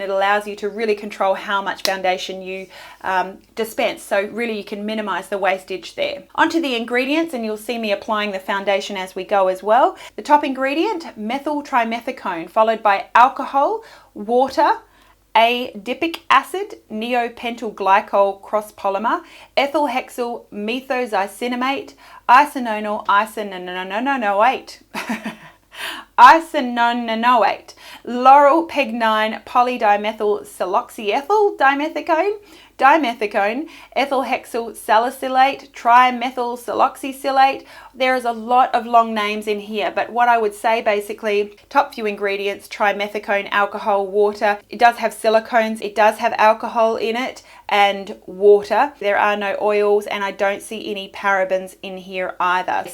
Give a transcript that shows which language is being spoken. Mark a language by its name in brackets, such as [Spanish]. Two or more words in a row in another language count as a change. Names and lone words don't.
[English] It allows you to really control how much foundation you dispense. So really you can minimize the wastage there. Onto the ingredients, and you'll see me applying the foundation as we go as well. The top ingredient, methyl trimethicone, followed by alcohol, water, adipic acid, neopentyl glycol cross polymer, ethyl hexyl methoxycinnamate, isononyl isononanoate, isononanoate, laurel peg9 polydimethyl siloxyethyl dimethicone, dimethicone, ethyl hexyl salicylate, trimethyl siloxysilate. There is a lot of long names in here, but what I would say basically, top few ingredients, trimethicone, alcohol, water. It does have silicones, it does have alcohol in it, and water. There are no oils, and I don't see any parabens in here either.